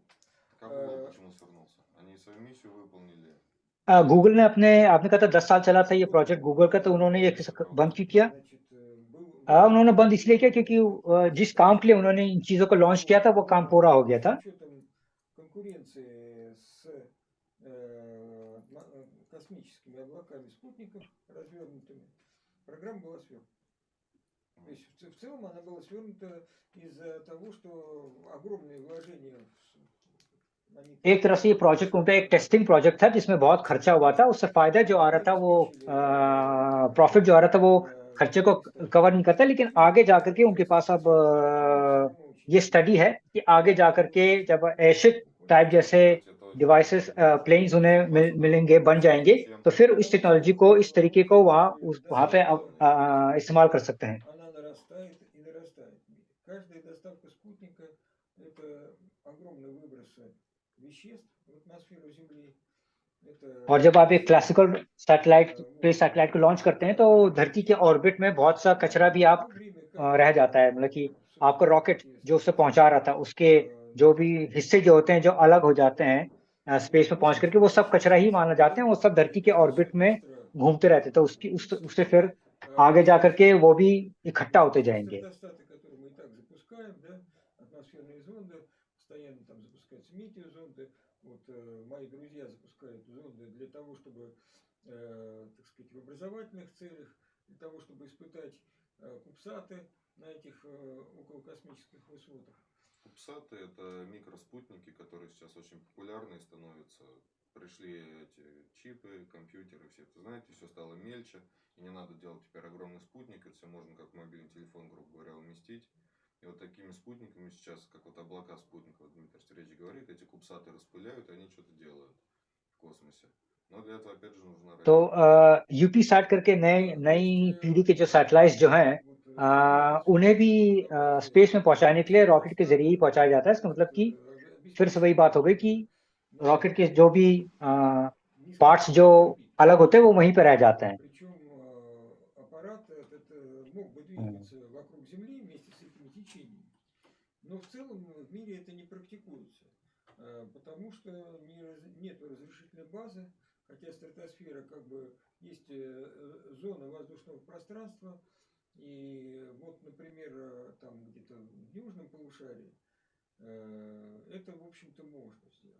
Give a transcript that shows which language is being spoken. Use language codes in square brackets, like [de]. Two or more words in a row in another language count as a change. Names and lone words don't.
[ru] Как Google почему свернулся? Они свою миссию выполнили. [hi] गूगल ने आपने कहा था 10 साल चला था ये प्रोजेक्ट गूगल का, तो उन्होंने ये बंद क्यों किया? उन्होंने बंद इसलिए किया क्योंकि जिस काम के लिए उन्होंने इन चीजों को लॉन्च किया था वो काम पूरा हो गया था। [ru] конкуренции с космическими облаками спутников развернутыми, программа была свернута. То есть в целом она была свернута из-за того, что огромные вложения [hi] एक तरह से ये प्रोजेक्ट उनका एक [en] testing project [hi] था जिसमें बहुत खर्चा हुआ था, उससे फायदा जो आ रहा था वो प्रॉफिट जो आ रहा था वो खर्चे को कवर नहीं करता। लेकिन आगे जाकर के उनके पास अब ये स्टडी है कि आगे जाकर के जब [en] airship type [hi] जैसे [en] devices planes [hi] उन्हें मिलेंगे, बन जाएंगे, तो फिर इस टेक्नोलॉजी को, इस तरीके को वहां पे इस्तेमाल कर सकते हैं। [ru] Каждая доставка спутника – это огромные выбросы веществ в атмосферу Земли. [hi] और जब आप एक [en] classical satellite [hi] को लॉन्च करते हैं तो धरती के ऑर्बिट में बहुत सा कचरा भी आप रह जाता है, मतलब कि आपका रॉकेट जो उससे पहुंचा रहा था उसके जो भी हिस्से जो होते हैं जो अलग हो जाते हैं स्पेस में पहुंच करके, वो सब कचरा ही माना जाते हैं, वो सब धरती के ऑर्बिट में घूमते रहते, तो उससे फिर आगे जाकर के वो भी इकट्ठा होते जाएंगे। [ru] атмосферные зонды, постоянно там запускаются метеозонды. Вот мои друзья запускают зонды для того, чтобы, так сказать, в образовательных целях, для того, чтобы испытать кубсаты на этих околокосмических высотах. Кубсаты — это микроспутники, которые сейчас очень популярны становятся. Пришли эти чипы, компьютеры, все это знаете, все стало мельче, и не надо делать теперь огромный спутник, это все можно как мобильный телефон, грубо говоря, уместить. И вот такими спутниками сейчас, как вот облака спутников, Дмитрий Сергеевич говорит, эти кубсаты распыляют, и они что-то делают в космосе. Но для этого, опять же, нужна [hi] तो यूपीसैट करके नई पीढ़ी के जो सैटेलाइट्स जो हैं उन्हें भी स्पेस में पहुंचाने के लिए रॉकेट के जरिए ही पहुंचाया जाता है। इसका मतलब कि फिर से वही बात हो गई कि रॉकेट के जो भी पार्ट्स जो अलग होते हैं वो वहीं पर रह जाते हैं। [ru] вокруг Земли вместе с этими течениями. Но в целом в мире это не практикуется, потому что нет разрешительной базы, хотя стратосфера как бы есть зона воздушного пространства, и вот, например, там где-то в южном полушарии это, в общем-то, можно сделать.